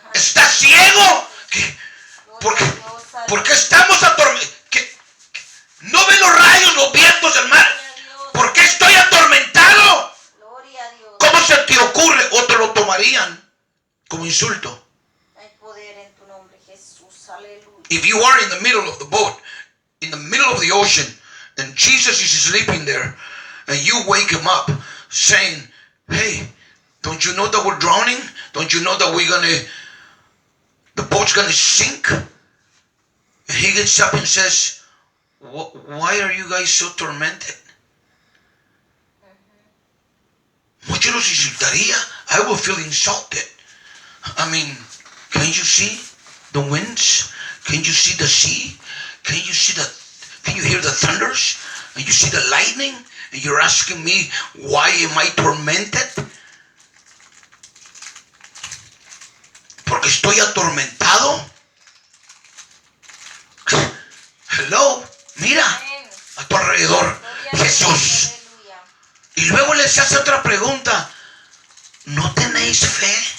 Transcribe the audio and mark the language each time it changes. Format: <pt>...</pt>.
<es>¿Estás ciego? ¿Por qué estamos atormentados? ¿No ven los rayos, los vientos del mar? ¿Por qué estoy atormentado? Gloria a Dios. ¿Cómo se te ocurre? O te lo tomarían como insulto. Hay poder en tu nombre, Jesús. Aleluya.</es> <en>If you are in the middle of the boat, in the middle of the ocean, and Jesus is sleeping there, and you wake him up saying, hey, don't you know that we're drowning? Don't you know that the boat's gonna sink? And he gets up and says, why are you guys so tormented?</en> <es>Muchos los insultaría.</es> <en>I will feel insulted. I mean, can you see the winds? Can you see the sea? Can you hear the thunders? And you see the lightning? And you're asking me, why am I tormented?</en> <es>Porque estoy atormentado. Hello, mira Amén. a tu alrededor, Gloria a Dios. Jesús. Aleluya. Y luego les hace otra pregunta. ¿No tenéis fe?</es>